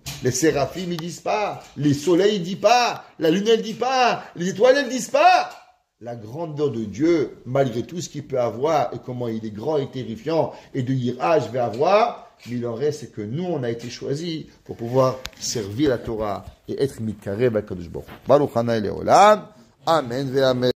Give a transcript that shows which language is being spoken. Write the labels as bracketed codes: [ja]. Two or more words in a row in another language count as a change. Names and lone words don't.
[fr] Les séraphim ne disent pas. Les soleils ne disent pas. La lune ne dit pas. Les étoiles ne disent pas. La grandeur de Dieu, malgré tout ce qu'il peut avoir et comment il est grand et terrifiant et de Yirah je vais avoir, mais il en reste c'est que nous on a été choisis pour pouvoir servir la Torah et être mitkarev à Kadosh Baruch Hu. [he] Baruch Hana Leolam. Amen ve amen.